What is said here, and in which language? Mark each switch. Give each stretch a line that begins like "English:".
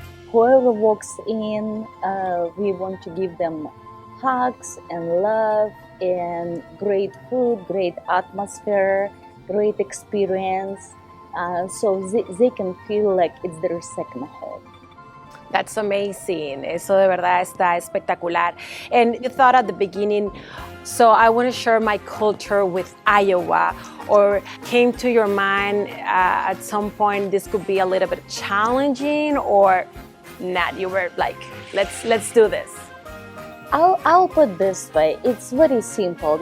English: Whoever walks in, we want to give them hugs and love and great food, great atmosphere, great experience, so they can feel like it's their second home. That's amazing.
Spanish: Eso de verdad está espectacular.
English: And you thought at the beginning, so I want to share my culture with Iowa, or came to your mind at some point this could be a little bit challenging, or not? You were like, let's do this. I'll put it this way. It's very simple.